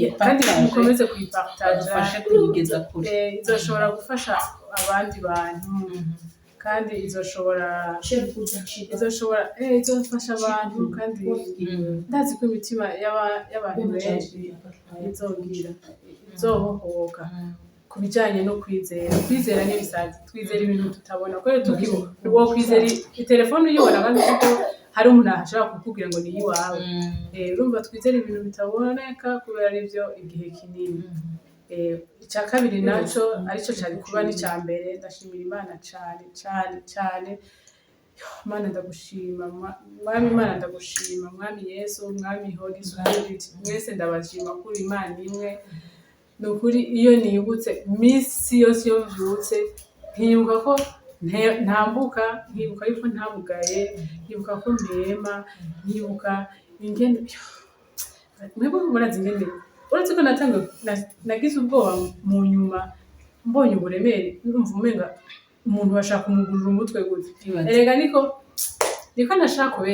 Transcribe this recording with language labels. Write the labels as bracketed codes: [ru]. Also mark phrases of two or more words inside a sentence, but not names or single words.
[rn] kandi mukomeze kuyipartager bafashe kuyigeza kure izoshobora gufasha abandi bantu kandi izofasha abantu kandi ndazi ko imitima y'abantu benshi izobohoka ku bijyanye no kwizera n'ibisazi twizera ibintu tutabona kubera tukiwo kwizera telefone uyibona kandi kuko hari umuntu ashobora kukubwira ngo ni iwawe urumva twizera ibintu bitaboneka kubera aribyo igihe kinini icya kabiri naco arico cyari kuba n'icya mbere ndashimira Imana cyane Mana ndagushima mwami Imana ndagushima mwami Yesu mwami [en] Holy Spirit [rn] mwese ndabashima kuri Imana imwe nukuri iyo nibutse misi yose yo mbyutse nkibuka ko ntambuka nkibuka yuko ntabugaye nkibuka ko mpema nkibuka ingene mwebwe murazi ingene uretse ko nagize ubwoba mu nyuma mbonye uburemere numva umenga umuntu bashaka kumugurura umutwe gute erega niko nashaka